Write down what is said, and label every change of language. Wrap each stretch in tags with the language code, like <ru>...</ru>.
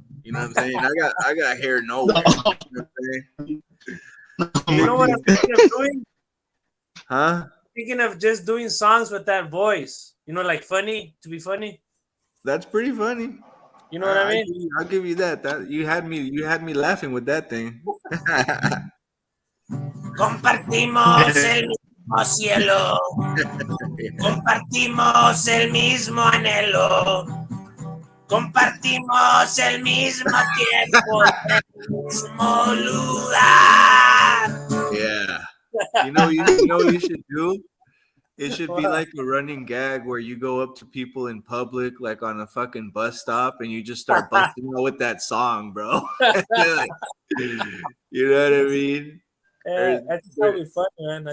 <en>You know what I'm saying? I got hair nowhere. You know what I'm saying? You know what I'm thinking of doing? Huh? Thinking of just doing songs with that voice. You know, like funny, to be funny. That's pretty funny. You know what I mean? I'll give you that. That you had me laughing with that thing.</en> <es>Compartimos el mismo cielo. Compartimos el mismo anhelo. Compartimos el mismo tiempo, el mismo lugar.</es> <en>Yeah. You know what you should do? It should be like a running gag where you go up to people in public, like on a fucking bus stop, and you just start busting out with that song, bro. Like, you know what I mean? Yeah, I think that would be fun, man.</en>